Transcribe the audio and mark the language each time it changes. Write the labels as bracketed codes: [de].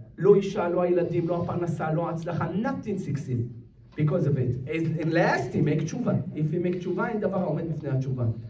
[he] לא אישה, לא הילדים, לא הפרנסה, לא הצלחה. [en] Nothing succeed because of it. And last, he make tshuva. If he make tshuva, [he] אין דבר העומד בפני התשובה.